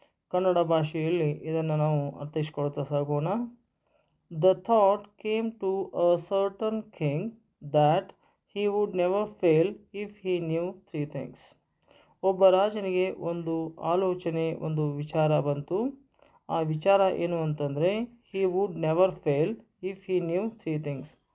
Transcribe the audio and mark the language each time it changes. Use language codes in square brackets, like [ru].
[kn] ಕನ್ನಡ ಭಾಷೆಯಲ್ಲಿ ಇದನ್ನು ನಾವು ಅರ್ಥೈಸಿಕೊಳ್ತಾ ಸಾಗೋಣ. [en] The thought came to a certain king that he would never fail if he knew three things. [kn] ಒಬ್ಬ ರಾಜನಿಗೆ ಒಂದು ಆಲೋಚನೆ, ಒಂದು ವಿಚಾರ ಬಂತು. ಆ ವಿಚಾರ ಏನು ಅಂತಂದರೆ, [en] He would never fail if he knew three things.